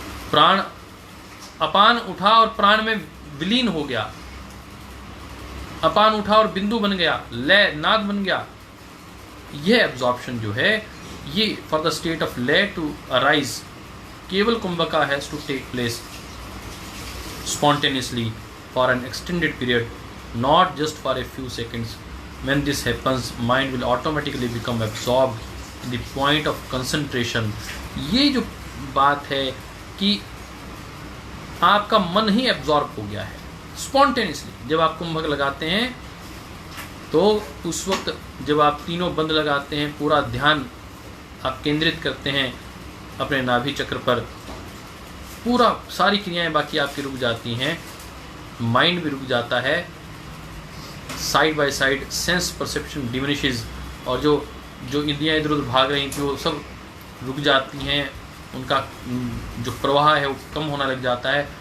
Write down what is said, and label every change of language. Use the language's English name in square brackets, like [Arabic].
[Hindi] प्राण अपान उठा और प्राण में विलीन हो गया, अपान उठा और बिंदु बन गया, लय नाद बन गया। यह [English] absorption [Hindi] जो है, ये [English] for the state of laya to arise, [Hindi] केवल [English] Kumbhaka has to take place spontaneously for an extended period, not just for a few seconds. When this happens, mind will automatically become absorbed in the point of concentration. [Hindi] ये जो बात है कि आपका मन ही absorb हो गया है स्पॉन्टेनियसली। जब आप कुंभक लगाते हैं तो उस वक्त जब आप तीनों बंद लगाते हैं, पूरा ध्यान आप केंद्रित करते हैं अपने नाभि चक्र पर, पूरा सारी क्रियाएं बाकी आपकी रुक जाती हैं, माइंड भी रुक जाता है, [English] side by side sense perception diminishes, [Hindi] और जो इंद्रियां इधर उधर भाग रही थी वो सब रुक जाती हैं, उनका जो प्रवाह है वो कम होना लग जाता है।